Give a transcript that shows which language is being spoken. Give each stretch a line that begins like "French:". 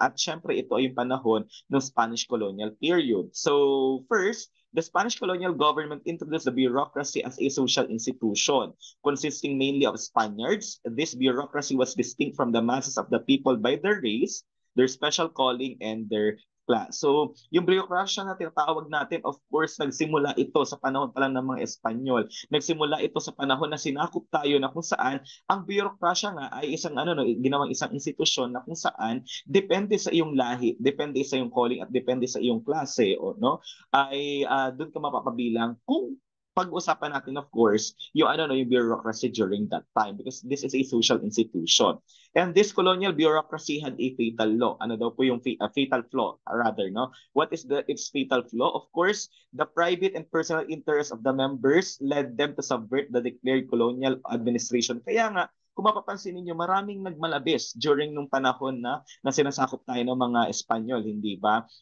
Filipino: At syempre ito ay yung panahon ng
English: Spanish colonial period. So, first, the Spanish colonial government introduced the bureaucracy as a social institution consisting mainly of Spaniards. This bureaucracy was distinct from the masses of the people by their race, their special calling, and their class.
Filipino: So, yung bureaucracy na tinatawag natin, of course, nagsimula ito sa panahon pa lang ng mga Espanyol. Nagsimula ito sa panahon na sinakop tayo na kung saan ang bureaucracy nga ay isang ano no, ginawang isang institusyon na kung saan depende sa iyong lahi, depende sa iyong calling at depende sa iyong klase o no ay doon ka mapapabilang kung pag-usapan natin of course yung ano no yung bureaucracy
English: during that time because this is a social institution. And this colonial bureaucracy had a fatal law.
Filipino: Ano daw po yung
English: fatal flaw rather no? What is its fatal flaw? Of course, the private and personal interests of the members led them to subvert the declared colonial administration.
Filipino: Kaya nga kung mapapansin niyo maraming nagmalabis during nung panahon na sinasakop tayo ng mga Espanyol, hindi ba?